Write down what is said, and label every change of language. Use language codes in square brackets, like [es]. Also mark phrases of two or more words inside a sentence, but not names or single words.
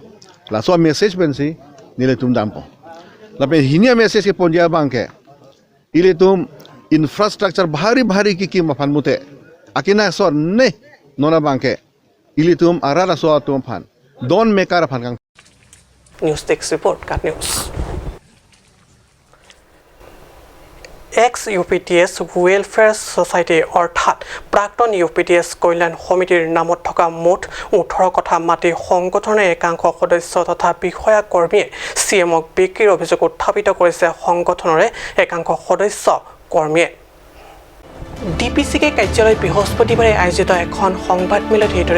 [mjw] La so message pen si nilitum dampo. La pen hinia message ke pon dia bangke. Ilitum infrastructure bahari kiki mafan mute. Akina so ne nona bangke. Ilitum arara so atum pan. Don mekar pan kang. [en] News Desk Report, Cat News. [as] এক্স ইউপিটিএছ ৱেলফেয়াৰ ছ'চাইটি অৰ্থাৎ প্ৰাক্তন ইউপিটিএছ কল্যাণ সমিতিৰ নামত থকা মুঠ 18 কথা মাটি সংগঠনৰ একাংশ সদস্য তথা বিষয়া কৰ্মীয়ে চিএমক বিক্ৰীৰ অভিযোগ উত্থাপিত কৰিছে সংগঠনৰে একাংশ সদস্য কৰ্মীয়ে ডিপিচিকে কাৰ্যালয় বৃহস্পতিবাৰে আয়োজিত এখন সংবাদমেলত এইদৰে